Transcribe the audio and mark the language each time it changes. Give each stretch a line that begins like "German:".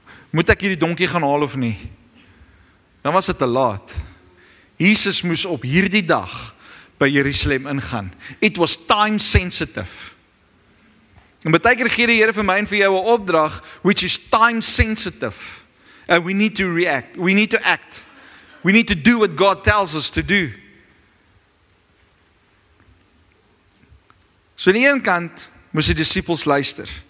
Afrikaans: Moet ek hierdie donkie gaan haal of nie? Dan was dit te laat. Jesus moes op hierdie dag by Jerusalem ingaan.
English: It was time sensitive.
Afrikaans: En baie keer gee die Here vir my en vir jou 'n opdrag
English: which is time sensitive. And we need to react. We need to act. We need to do what God tells us to do.
Afrikaans: So aan die een kant moes die disippels luister.